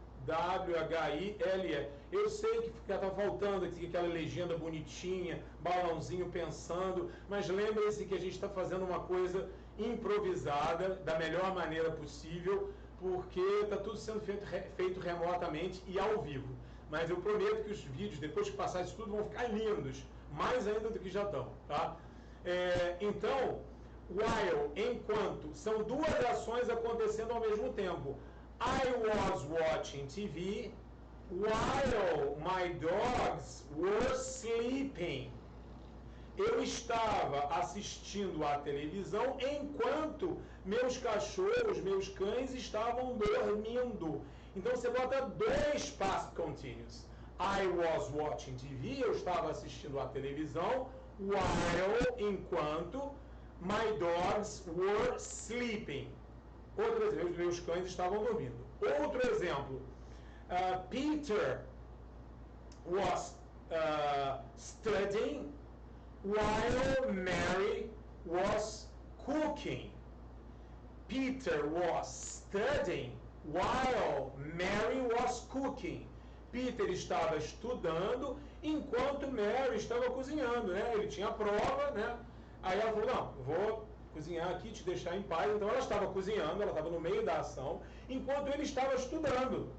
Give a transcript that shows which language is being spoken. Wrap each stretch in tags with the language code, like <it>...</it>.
<pt>W-H-I-L-E. Eu sei que está faltando aqui aquela legenda bonitinha, balãozinho pensando, mas lembre-se que a gente está fazendo uma coisa improvisada, da melhor maneira possível, porque está tudo sendo feito remotamente e ao vivo. Mas eu prometo que os vídeos, depois que passar isso tudo, vão ficar lindos, mais ainda do que já estão. Tá? Então, while, enquanto, são duas ações acontecendo ao mesmo tempo.</pt> <en>I was watching TV while my dogs were sleeping.</en> <pt>Eu estava assistindo à televisão enquanto meus cachorros, meus cães estavam dormindo. Então você bota dois past continuous.</pt> <en>I was watching TV,</en> <pt>eu estava assistindo à televisão,</pt> <en>while, enquanto, my dogs were sleeping.</en> <pt>Outro exemplo, meus cães estavam dormindo. Outro exemplo, Peter</pt> <en>was studying while Mary was cooking. Peter was studying while Mary was cooking.</en> <pt>Peter estava estudando enquanto Mary estava cozinhando, né? Ele tinha prova, né? Aí ela falou, não, vou cozinhar aqui, te deixar em paz. Então ela estava cozinhando, ela estava no meio da ação, enquanto ele estava estudando.</pt>